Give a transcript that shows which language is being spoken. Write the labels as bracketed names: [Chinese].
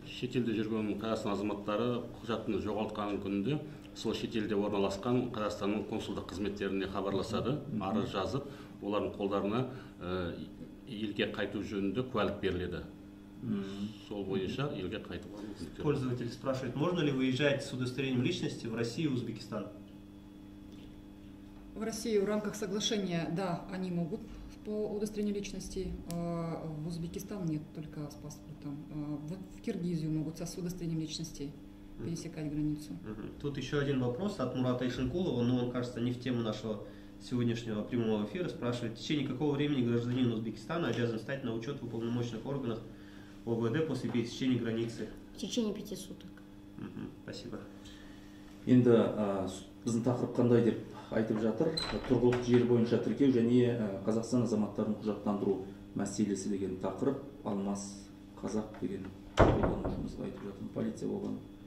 [Kazakh] Шетелде жүрген Қазақстан азаматтары құжатын жоғалтқан күнде сол шетелде орналасқан Қазақстанның консулдық қызметтеріне хабарласады, арыз жазып, олардың қолдарына елге қайту жөнінде куәлік беріледі. Сол бойынша елге қайтуға мүмкіндік беріледі. [Russian] Пользователь спрашивает, можно ли выезжать с удостоверением личности в Россию и Узбекистан? В России в рамках соглашения, да, они могут по удостоверению личности, в Узбекистан нет, только с паспортом. В Киргизию могут с удостоверением личности пересекать границу. Тут еще один вопрос от Мурата Ишенкулова, но он, кажется, не в тему нашего сегодняшнего прямого эфира. Спрашивает, в течение какого времени гражданин Узбекистана обязан стать на учет в уполномоченных органах ОВД после пересечения границы? В течение 5 суток. Спасибо. [Kazakh] Енді біздің тақырып қандай деп айтып жатыр. Тұрғылықты жер бойынша тіркеу және Қазақстан азаматтарын құжаттандыру мәселесі деген тақырып. Алмас Қазақ деген қолданушымызға айтып жатыр. Полиция болған.